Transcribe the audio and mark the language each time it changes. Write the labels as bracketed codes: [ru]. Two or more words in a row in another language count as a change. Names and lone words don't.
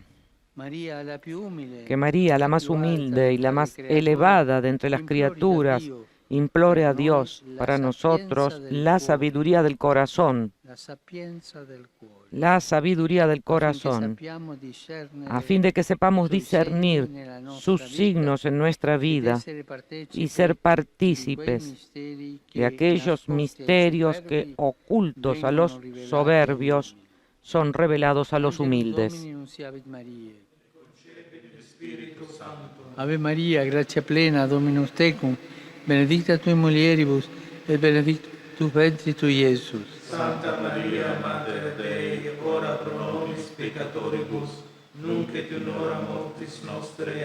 [es] Que María, la más humilde y la más elevada de entre las criaturas, implore a Dios para nosotros la sabiduría del corazón, a fin de que sepamos discernir sus signos en nuestra vida y ser partícipes de aquellos misterios que, ocultos a los soberbios, son revelados a los humildes. [la] Ave Maria, gratia plena, Dominus tecum, benedicta tui mulieribus, et benedictus ventris tui, Iesus. Santa Maria, Mater Dei, ora pro nobis peccatoribus, nunc et in hora mortis nostre.